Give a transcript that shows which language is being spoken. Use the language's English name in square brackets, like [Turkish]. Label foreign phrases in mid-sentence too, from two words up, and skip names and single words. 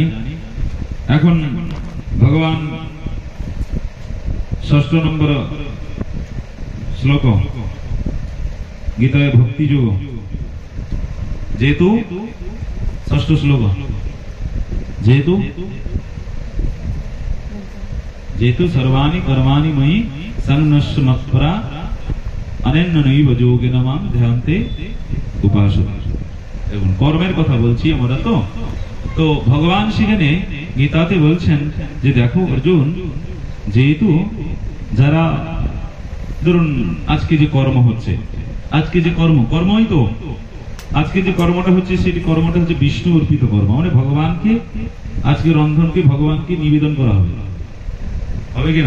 [Bangla] এখন ভগবান 6 নম্বর শ্লোক গীতায় ভক্তি যোগ যেহেতু ষষ্ঠ শ্লোক যেহেতু যেহেতু [Sanskrit] সর্বাণি কর্মাণি ময়ি সংন্যস্য মৎপরা অনন্যনৈব যোগেন মাং ধ্যান্তে উপাসতে। [Bangla] দেখুন কর্মের কথা বলছি আমরা তো ভগবান সেখানে গীতাতে বলছেন যে দেখো অর্জুন, যেহেতু যারা ধরুন আজকে যে কর্ম হচ্ছে, আজকে যে কর্মই তো আজকে যে কর্মটা হচ্ছে সেটি কর্মটা হচ্ছে বিষ্ণু অর্পিত কর্ম, মানে ভগবানকে আজকে রন্ধনকে ভগবানকে নিবেদন করা হবে, হবে কিনা?